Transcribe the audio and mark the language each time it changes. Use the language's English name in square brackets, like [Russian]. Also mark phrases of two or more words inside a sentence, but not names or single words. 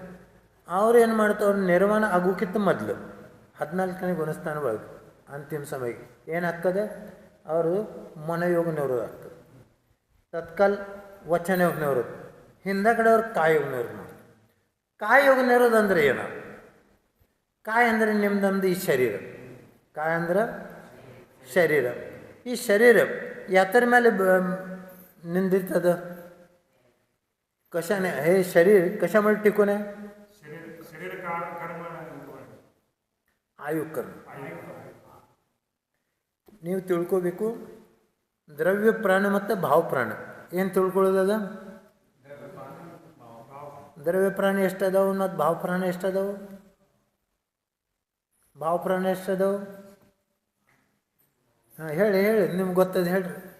[Kannada] ಅವ್ರು ಏನು ಮಾಡ್ತಾವ್ರು, ನಿರ್ವಾಣ ಆಗೋಕ್ಕಿಂತ ಮೊದಲು 14ನೇ ಗುಣಸ್ಥಾನ ಒಳಗೆ ಅಂತಿಮ ಸಮಯಕ್ಕೆ ಏನಾಗ್ತದೆ, ಅವರು ಮನಯೋಗ ನಿರೋಧ ಆಗ್ತದೆ. ತತ್ಕಾಲ್ ವಚನ ಯೋಗ ನಿರೋಧ, ಹಿಂದಗಡೆ ಅವ್ರು ಕಾಯಯೋಗ ನಿರೋಧ ಮಾಡ್ತಾರೆ. ಕಾಯಯೋಗ ನಿರೋಧ ಅಂದರೆ ಏನು? ಕಾಯ ಅಂದರೆ ನಿಮ್ದೊಂದು ಈ ಶರೀರ. ಕಾಯ ಅಂದ್ರೆ ಶರೀರ. ಈ ಶರೀರ ಯಾತ್ರ ಮೇಲೆ [Marathi] निंदितद कशाने, हे शरीर कशामुळे टिकून आहे? आयु कर्म. [Kannada] ನೀವು ತಿಳ್ಕೋಬೇಕು, ದ್ರವ್ಯ ಪ್ರಾಣ ಮತ್ತು ಭಾವ ಪ್ರಾಣ. ಏನು ತಿಳ್ಕೊಳ್ಳೋದದ? ದ್ರವ್ಯ ಪ್ರಾಣ ಎಷ್ಟದಾವು ಮತ್ತು ಭಾವ ಪ್ರಾಣ ಎಷ್ಟದಾವು? ಭಾವ ಪ್ರಾಣ ಎಷ್ಟದಾವು? ಹಾಂ ಹೇಳಿ ಹೇಳಿ, ನಿಮ್ಗೆ ಗೊತ್ತದ ಹೇಳ್ರಿ.